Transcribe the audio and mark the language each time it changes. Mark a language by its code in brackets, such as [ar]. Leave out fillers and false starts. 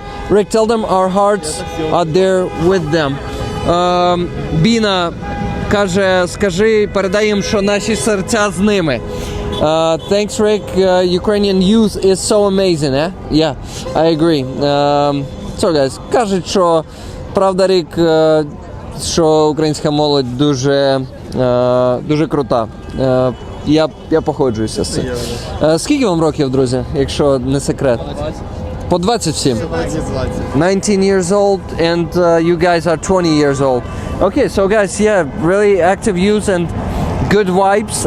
[en] Rick, tell them our hearts are there with them. [uk] Біна каже, скажи, передай їм, що наші серця з ними. [en] Thanks, Rick. Ukrainian youth is so amazing, eh? Yeah, I agree. So, guys, [uk] кажуть, що правда, Рік, що українська молодь дуже крута. Я погоджуюся з цим. Скільки вам років, друзі, якщо не секрет? По 20 всім? [en] 19 years old and you guys are 20 years old. Okay, so guys, yeah, really active youth and good vibes.